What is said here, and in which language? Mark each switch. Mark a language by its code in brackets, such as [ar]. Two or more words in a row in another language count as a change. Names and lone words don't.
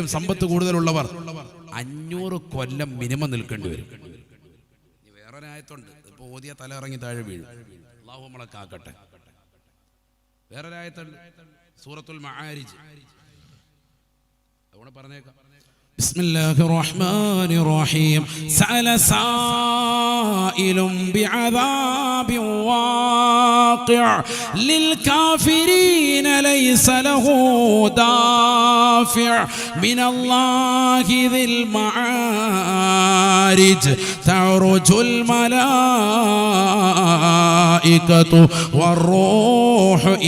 [ml] സമ്പത്ത് കൂടുതലുള്ളവർ 500 കൊല്ലം മിനിമം നിൽക്കേണ്ടി വരും. വേറൊരായത്തുണ്ട്, ഇപ്പൊ ഓതിയ തല ഇറങ്ങി താഴെ വീഴും. അല്ലാഹു നമ്മളെ കാക്കട്ടെ. വേറൊരായത്തുണ്ട്, സൂറത്തുൽ മആരിജ്. അതുകൊണ്ട് പറഞ്ഞേക്കാം. [ar] بسم الله الرحمن الرحيم سأل سائل بعذاب واقع للكافرين ليس له دافع من الله ذي المعارج تعرج الملائكة والروح